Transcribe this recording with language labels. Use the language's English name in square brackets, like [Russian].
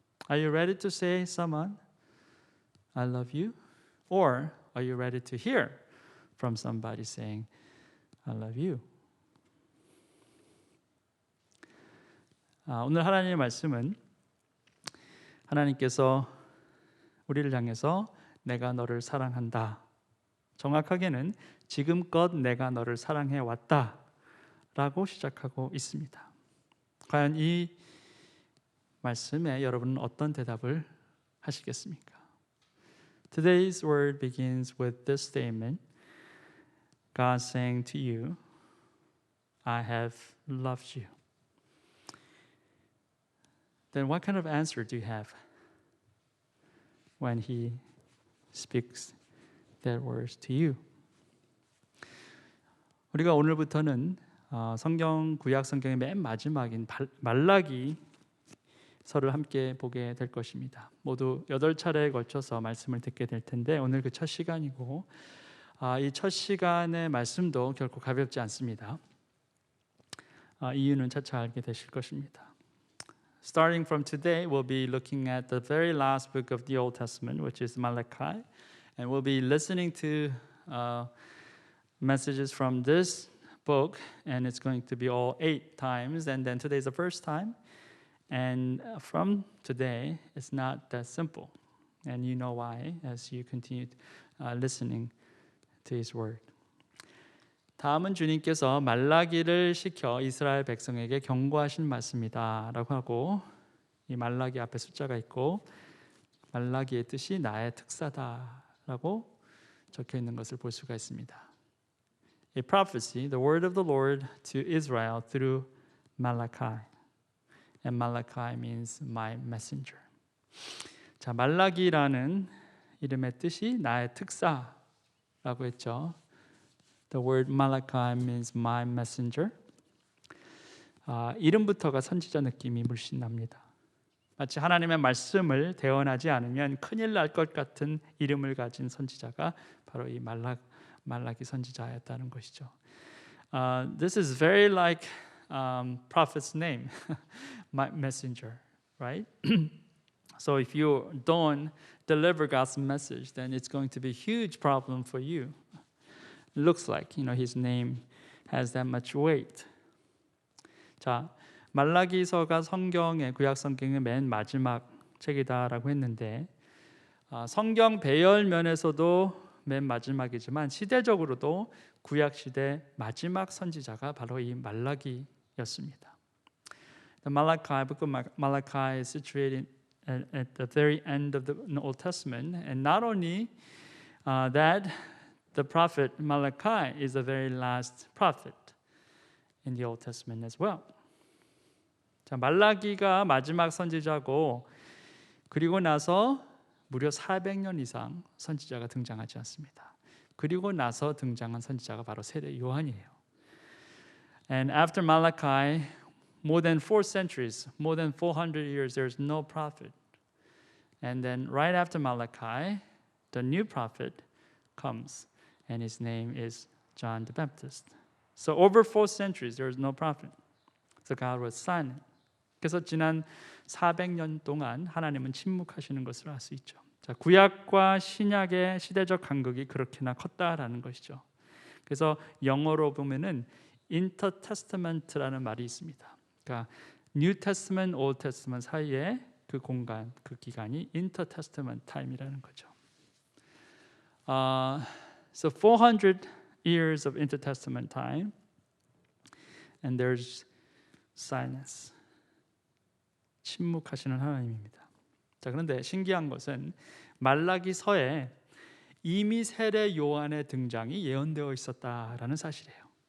[English] Are you ready to say someone, I love you? Or are you ready to hear from somebody saying, I love you? [Korean] 오늘 하나님의 말씀은 하나님께서 우리를 향해서 내가 너를 사랑한다. 정확하게는 지금껏 내가 너를 사랑해 왔다 라고 시작하고 있습니다. 과연 이 말씀에 여러분은 어떤 대답을 하시겠습니까? [English] Today's word begins with this statement. God saying to you, I have loved you. Then what kind of answer do you have when He speaks that words to you? [Korean] 우리가 오늘부터는 구약 성경의 맨 마지막인 말라기서를 함께 보게 될 것입니다. 모두 8차례에 걸쳐서 말씀을 듣게 될 텐데 오늘 그 첫 시간이고 이 첫 시간의 말씀도 결코 가볍지 않습니다. 이유는 차차 알게 되실 것입니다. [English] Starting from today, we'll be looking at the very last book of the Old Testament, which is Malachi, and we'll be listening to messages from this book, and it's going to be all 8 times, and then today's the first time, and from today, it's not that simple, and you know why as you continue listening to His word. [Korean] 다음은 주님께서 말라기를 시켜 이스라엘 백성에게 경고하신 말씀이다 라고 하고 이 말라기 앞에 숫자가 있고 말라기의 뜻이 나의 특사다 라고 적혀 있는 것을 볼 수가 있습니다. [English] A prophecy, the word of the Lord to Israel through Malachi. And Malachi means my messenger. [Korean] 자, 말라기라는 이름의 뜻이 나의 특사라고 했죠. [English] The word Malachi means my messenger. [Korean] 이름부터가 선지자 느낌이 물씬 납니다. 마치 하나님의 말씀을 대언하지 않으면 큰일 날 것 같은 이름을 가진 선지자가 바로 이 말라기 선지자였다는 것이죠. [English] This is very like prophet's name, my messenger, right? So if you don't deliver God's message, then it's going to be a huge problem for you. It looks like, his name has that much weight. [Korean] 자, 말라기서가 성경의 구약 성경의 맨 마지막 책이다라고 했는데 성경 배열 면에서도 맨 마지막이지만 시대적으로도 구약 시대 마지막 선지자가 바로 이 말라기였습니다. [English] The book of Malachi is situated at the very end of the Old Testament, and not only that, the prophet Malachi is the very last prophet in the Old Testament as well. [Korean] 자, 말라기가 마지막 선지자고 그리고 나서 무려 400년 이상 선지자가 등장하지 않습니다. 그리고 나서 등장한 선지자가 바로 세례 요한이에요. [English] And after Malachi, more than 4 centuries, more than 400 years, there's no prophet. And then right after Malachi, the new prophet comes, and his name is John the Baptist. So over 4 centuries, there is no prophet. So God was silent. [Korean] 그래서 지난 400년 동안 하나님은 침묵하시는 것을 알 수 있죠. 자, 구약과 신약의 시대적 간극이 그렇게나 컸다라는 것이죠. 그래서 영어로 보면은 intertestament라는 말이 있습니다. 그러니까 New Testament, Old Testament 사이에 그 공간, 그 기간이 intertestament time이라는 거죠. [English] So 400 years of intertestament time, and there's silence. [Korean] 침묵하시는 하나님입니다. 자, 그런데 신기한 것은 말라기서에 이미 세례 요한의 등장이 예언되어 있었다라는 사실이에요.